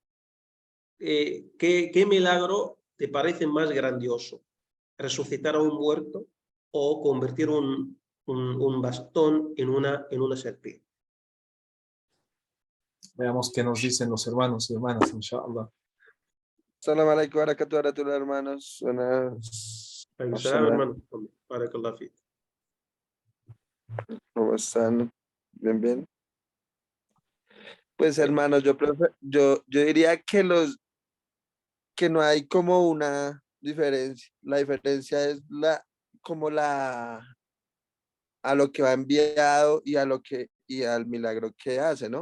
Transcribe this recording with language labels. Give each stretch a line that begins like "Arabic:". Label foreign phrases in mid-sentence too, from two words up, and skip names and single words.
Spanish: ¿Qué milagro te parece más grandioso? ¿Resucitar a un muerto o convertir un bastón en una serpiente? Veamos qué nos dicen los hermanos y hermanas,
Arabic: إن شاء الله. سلام عليكم ورحمة الله hermanos.
Spanish: Buenas.
Arabic: Salam, hermano. بارك الله فيك.
Spanish: ¿Cómo están? Bien, bien. Pues hermanos, yo diría que no hay como una diferencia. La diferencia es como a lo que va enviado y y al milagro que hace, ¿no?